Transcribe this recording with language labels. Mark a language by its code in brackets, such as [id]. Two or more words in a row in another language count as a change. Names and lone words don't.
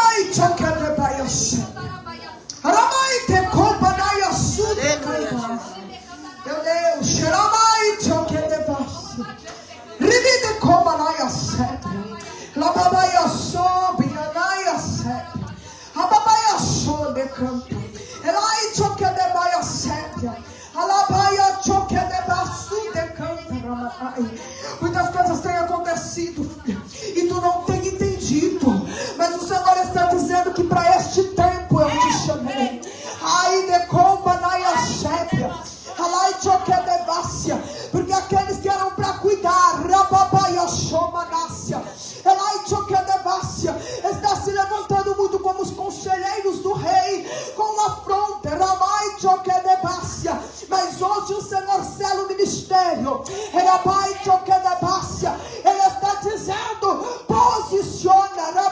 [pt] Meu Deus, Xeramai Chokedebassi. Rivide Komanaya Sepe. Lababaya Sobi Anaya Sepe. Ababaya Sonde Canto. Elai Chokedebaya Sepe. Alabaya Chokedebasu de Canto Ramanai. Muitas coisas têm acontecido e tu não tem entendido. Mas o Senhor está dizendo que para este tempo eu te chamei. Ai de Komanaya Sepe. Porque aqueles que eram para cuidar, está se levantando muito como os conselheiros do rei, com afronta, mas hoje o Senhor sela o ministério, Ele está dizendo, posiciona,